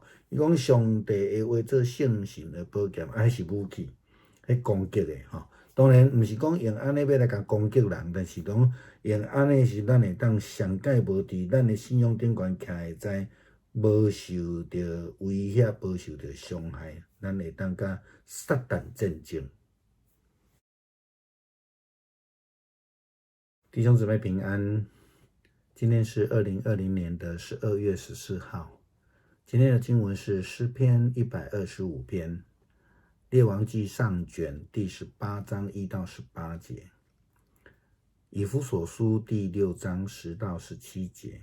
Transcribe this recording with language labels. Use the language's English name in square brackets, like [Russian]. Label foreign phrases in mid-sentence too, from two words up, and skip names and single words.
[Min Nan Chinese] 伊讲上帝的话做圣神的宝剑，迄是武器，迄攻击的吼。当然毋是讲用安尼要来甲攻击人，但是讲用安尼是咱会当上界无伫咱的信仰顶悬徛会知，无受着威胁，无受着伤害，咱会当甲撒旦战争。弟兄姊妹平安，今天是2020年的12月14号。今天的经文是诗篇125篇，列王记上卷第18章1到18节，以弗所书第6章10到17节。